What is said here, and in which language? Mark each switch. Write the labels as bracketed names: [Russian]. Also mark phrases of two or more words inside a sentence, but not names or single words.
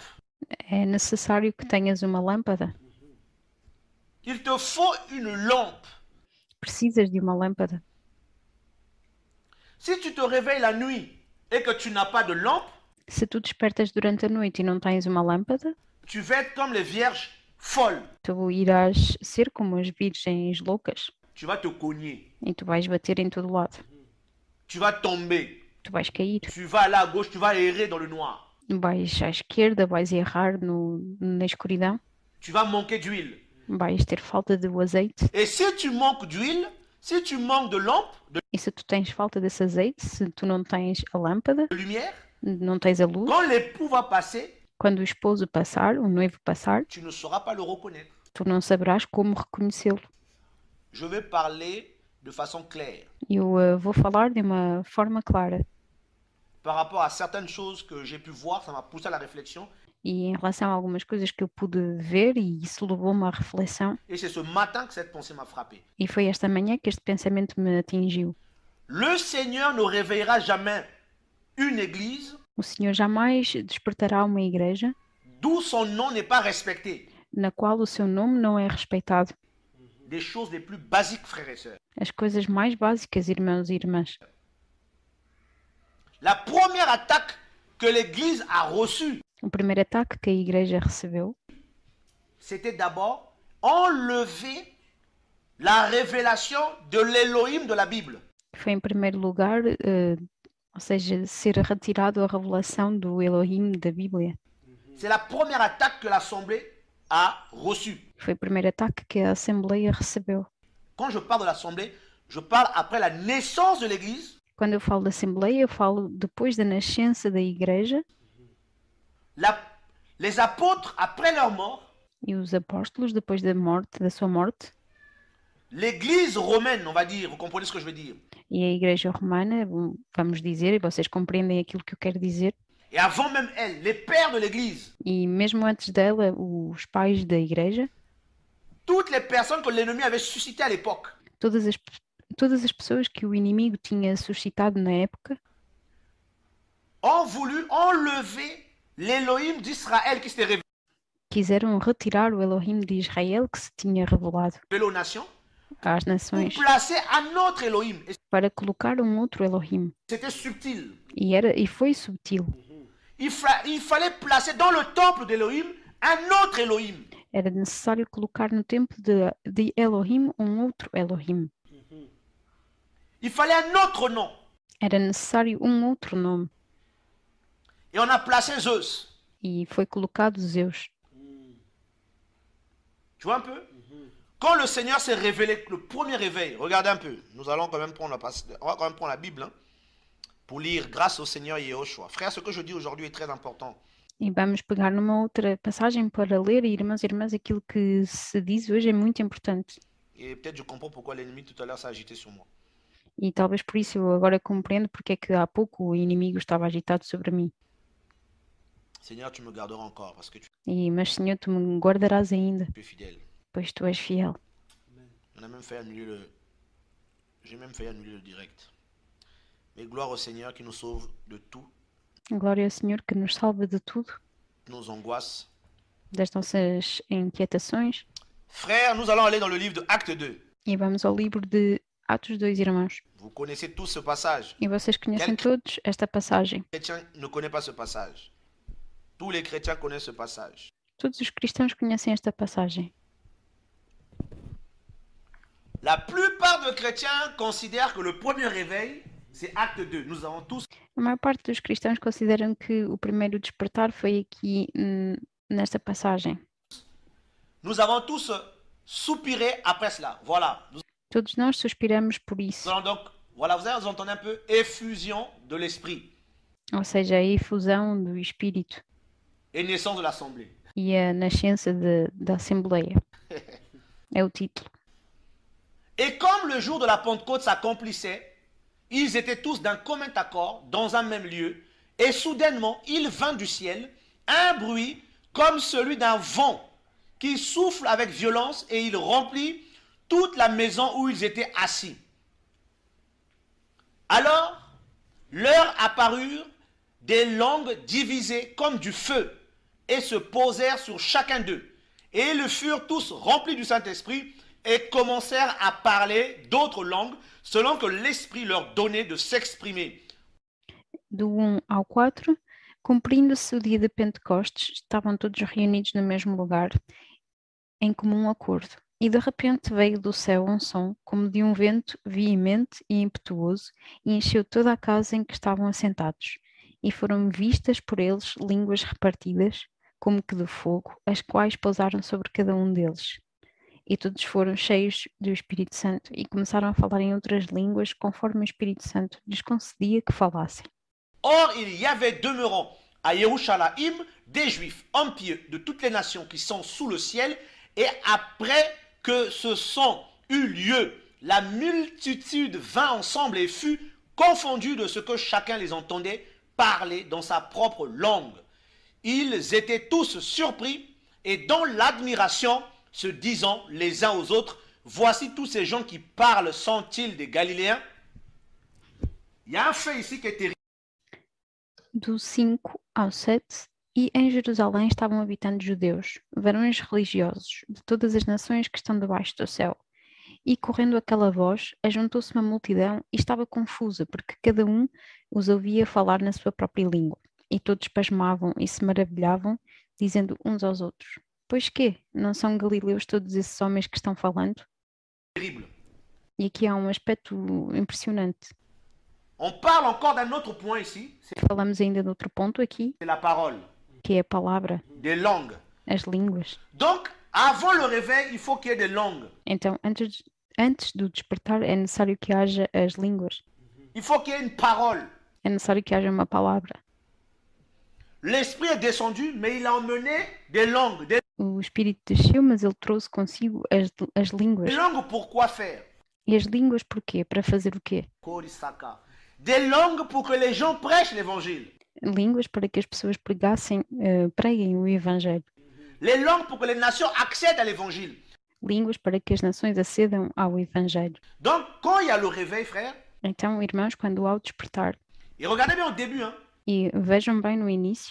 [Portuguese] é necessário que tenhas uma lâmpada. [French] Il te faut une lampe. [Portuguese] Precisas de uma lâmpada. [French] Si tu te réveilles la nuit et que tu n'as pas de lampe, [Portuguese] Se tu despertas durante a noite e não tens uma lâmpada, [French] tu vas être comme les vierges folles. [Portuguese] tu irás ser como as virgens loucas [French] Tu vas te cogner, [Portuguese] e tu vais bater em todo lado. [French] tu vas tomber, [Portuguese] Tu vais cair, [French] tu vas aller à gauche, tu vas errer dans le noir. [Portuguese] vais à esquerda, vais errar na escuridão, [French] Tu vas manquer d'huile. [Portuguese] vais ter falta do azeite. [French] Et si tu manques d'huile, si tu manques de lampe, de [Portuguese] E se tu tens falta desse azeite, se tu não tens a lâmpada, [French] lumière, [Portuguese] não tens a luz, [French] quand l'époux va passer, [Portuguese] quando o esposo passar, o noivo passar, [French] tu ne sauras pas le reconnaître. [Portuguese] tu não saberás como reconhecê-lo. [French] Je vais parler de façon claire [Portuguese] Eu vou falar de uma forma clara. [French] par rapport à certaines choses que j'ai pu voir, ça m'a poussé à la réflexion. [Portuguese] E em relação a algumas coisas que eu pude ver, e isso levou-me à reflexão, [French] Et c'est ce matin que cette pensée m'a frappé. [Portuguese] e foi esta manhã que este pensamento me atingiu. [French] Le Seigneur ne réveillera jamais une église [Portuguese] O Senhor jamais despertará uma igreja [French] d'où son nom n'est pas respecté. [Portuguese] na qual o seu nome não é respeitado. [French] Des choses les plus basiques, frères et sœurs. [Portuguese] As coisas mais básicas, irmãos e irmãs. [French] La première attaque que l'église a reçue, [Portuguese] O primeiro ataque que a igreja recebeu [French] c'était d'abord enlever la révélation de l'Élohim de la Bible. [Portuguese] foi, em primeiro lugar, ou seja, ser retirado a revelação do Elohim da Bíblia. [French] C'est la première attaque que l'Assemblée a reçue. [Portuguese] Foi o primeiro ataque que a Assembleia recebeu. [French] Quand je parle de l'Assemblée, je parle après la naissance de l'Église. [Portuguese] Quando eu falo da Assembleia, eu falo depois da nascença da igreja, [French] Les apôtres, après leur mort, [Portuguese] e os apóstolos depois da sua morte, [French] l'Église romaine, on va dire, vous comprenez ce que je veux dire. [Portuguese] e a igreja romana, vamos dizer, e vocês compreendem aquilo que eu quero dizer, [French] Et avant même elle, les pères de l'Église, [Portuguese] e mesmo antes dela, os pais da igreja, [French] toutes les personnes que l'ennemi avait suscitées à l'époque, [Portuguese] todas as pessoas que o inimigo tinha suscitado na época, [French] ont voulu enlever l'Élohim d'Israël qui s'était révélé [Portuguese] quiseram retirar o Elohim de Israel que se tinha revelado [French] aux nations [Portuguese] às [French] pour [Portuguese] nações [French] placer un autre Elohim. Et [Portuguese] para colocar um outro Elohim. [French] c'était subtil. [Portuguese] E foi subtil. [French] Il fallait placer dans le temple d'Elohim un autre Elohim. [Portuguese] Era necessário colocar no templo de Elohim um outro Elohim. [French] Il fallait un autre nom. [Portuguese] Era necessário um outro nome. [French] Et on a placé Zeus. [Portuguese] E foi colocado Zeus. [French] Tu vois un peu? Quand le Seigneur s'est révélé, le premier réveil, regardez un peu, nous allons quand même prendre la Bible hein, pour lire grâce au Seigneur Yehoshua. Frère, ce que je dis aujourd'hui est très important. [Portuguese] E vamos pegar numa outra passagem para ler, irmãos e irmãs, aquilo que se diz hoje é muito importante. [French] Et peut-être je comprends pourquoi l'ennemi tout à l'heure s'est agité sur moi. [Portuguese] E talvez por isso eu agora compreendo porque é que há pouco o inimigo estava agitado sobre mim. [French] Seigneur, tu me garderas encore parce que tu [Portuguese] Mas Senhor, tu me guardarás ainda, [French] es fidèle. [Portuguese] pois tu és fiel. [French] On a même fait annuler le... J'ai même fait annuler le direct. Mais gloire au Seigneur qui nous sauve de tout, [Portuguese] Glória ao Senhor que nos salva de tudo, [French] nos angoisses. [Portuguese] das nossas inquietações. [French] Frère, nous allons aller dans le livre de Acte 2. [Portuguese] E vamos ao livro de Atos 2, irmãos. [French] Vous connaissez tous ce passage. [Portuguese] E vocês conhecem todos esta passagem. [French] Les chrétiens ne connaissent pas ce passage. Tous les chrétiens connaissent ce passage. [Portuguese] Todos os cristãos conhecem esta passagem. [French] La plupart des chrétiens considèrent que le premier réveil, c'est Acte 2. Nous avons tous [Portuguese] A maior parte dos cristãos consideram que o primeiro despertar foi aqui nesta passagem. [French] Nous avons tous soupiré après cela. Voilà. Nous [Portuguese] Todos nós suspiramos por isso. [French] allons donc, voilà, vous entendez un peu effusion de l'esprit [Portuguese] Ou seja, a efusão do Espírito [French] et naissance de l'assemblée. [Portuguese] e a nascença da Assembleia. É o título. [French] Et comme le jour de la Pentecôte s'accomplissait, ils étaient tous d'un commun accord dans un même lieu, et soudainement il vint du ciel un bruit comme celui d'un vent qui souffle avec violence, et il remplit toute la maison où ils étaient assis. Alors leur apparurent des langues divisées comme du feu, et se posèrent sur chacun d'eux. Et ils furent tous remplis du Saint-Esprit, et commencèrent à parler d'autres langues selon que l'Esprit leur donnait de s'exprimer. [Portuguese] Do 1 ao 4, cumprindo-se o dia de Pentecostes, estavam todos reunidos no mesmo lugar, em comum acordo. E de repente veio do céu um som, como de um vento veemente e impetuoso, e encheu toda a casa em que estavam assentados. E foram vistas por eles línguas repartidas, como que de fogo, as quais pousaram sobre cada um deles. E todos foram cheios do Espírito Santo e começaram a falar em outras línguas, conforme o Espírito Santo lhes concedia que falassem. [French] Or, il y avait demeurant à Jérusalem des Juifs, hommes pieux de toutes les nations qui sont sous le ciel, et après que ce son eut lieu, la multitude vint ensemble et fut confondue de ce que chacun les entendait parler dans sa propre langue. Ils étaient tous surpris et dans l'admiration, se disant les uns aux autres, voici tous ces gens qui parlent, sont-ils des Galiléens? Il y a un fait ici qui est terrible. [Portuguese] Do 5 ao 7, e em Jerusalém estavam habitantes judeus, varões religiosos, de todas as nações que estão debaixo do céu. E correndo aquela voz, ajuntou-se uma multidão e estava confusa, porque cada um os ouvia falar na sua própria língua. E todos pasmavam e se maravilhavam, dizendo uns aos outros: Pois quê? Não são galileus todos esses homens que estão falando? [French] Terrible. [Portuguese] E aqui há um aspecto impressionante. [French] On parle encore d'un autre point ici, [Portuguese] Falamos ainda de outro ponto aqui, [French] c'est la parole, [Portuguese] que é a palavra, [French] des langues. [Portuguese] as línguas. [French] Donc, avant le réveil, il faut qu'il y ait des langues. [Portuguese] Então, antes do despertar, é necessário que haja as línguas. [French] Il faut qu'il y ait une parole. [Portuguese] É necessário que haja uma palavra. [French] L'Esprit est descendu, mais il a emmené des langues. Des [Portuguese] O Espírito desceu, mas ele trouxe consigo as línguas. [French] langues pour quoi faire? [Portuguese] E as línguas porquê? Para fazer o quê? Korisaka. [French] Des langues pour que les gens prêchent l'évangile. [Portuguese] Línguas para que as pessoas preguem o Evangelho. [French] Les langues pour que les nations accèdent à l'évangile. [Portuguese] Línguas para que as nações acedam ao Evangelho. [French] Donc, quand il y a le réveil, frère, [Portuguese] Então, irmãos, quando há o despertar, [French] et regardez bien au début, hein, [Portuguese] e vejam bem no início,